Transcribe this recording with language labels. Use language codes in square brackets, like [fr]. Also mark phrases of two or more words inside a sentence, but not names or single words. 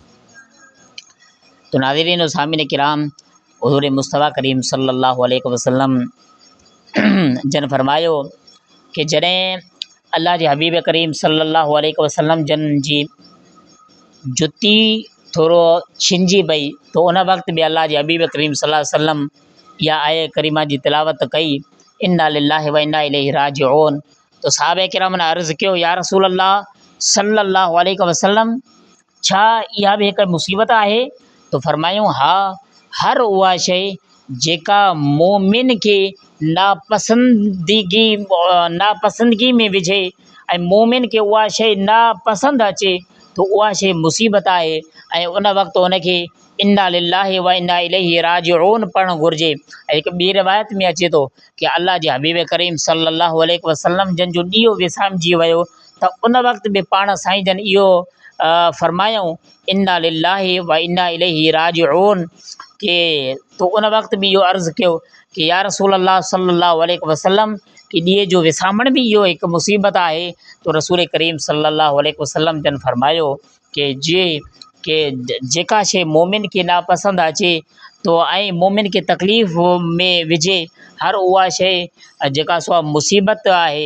[sd] तो नाज़रीन व सामिन किराम, हुज़ूर मुस्तफ़ा करीम [ar] صلى الله عليه وسلم [sd] जन फरमायो कि जॾहिं अल्लाह जे हबीब करीम [ar] صلى الله عليه وسلم [sd] जन जी जुती थोरो छिंजी पई, तो उन वक़्त बि अल्लाह जे हबीब करीम [ar] صلى الله عليه وسلم [sd] इहा आए करीमा जी तिलावत कई, [ar] إنا لله وإنا إليه راجعون. [sd] तो सहाबा किराम ने अर्ज़ कयो, [ar] يا رسول الله صلى الله عليه وسلم, [sd] छा इहा बि हिकु मुसीबत आहे? तो फरमायूं, हा, हर उहा शइ जेका मोमिन खे नापसंदगी में विझे ऐं मोमिन खे उहा शइ नापसंदि अचे तो उहा शइ मुसीबत आहे ऐं उन वक़्तु उनखे [ar] إنا لله وإنا إليه راجعون [sd] पढ़णु घुरिजे। ऐं हिकु ॿी रिवायत में अचे थो कि अल्लाह जे हबीब करीम [ar] صلى الله عليه وسلم [sd] जन जो ॾींहुं विसामजी वियो त उन वक़्त बि पाण साईं जन इहो फरमायूं, [ar] إنا لله وإنا إليه راجعون, [sd] के तो उन वक़्त बि इहो अर्ज़ु कयो कि [ar] يا رسول الله صلى الله عليه وسلم, [sd] कि ॾींहं जो विसामण बि इहो हिकु मुसीबत आहे। तो रसूल करीम [ar] صلى الله عليه وسلم [sd] जन फरमायो कि जेका शइ मोमिन खे नापसंदि अचे तो ऐं मोमिन खे तकलीफ़ में विझे, हर उहा शइ जेका सो मुसीबत आहे।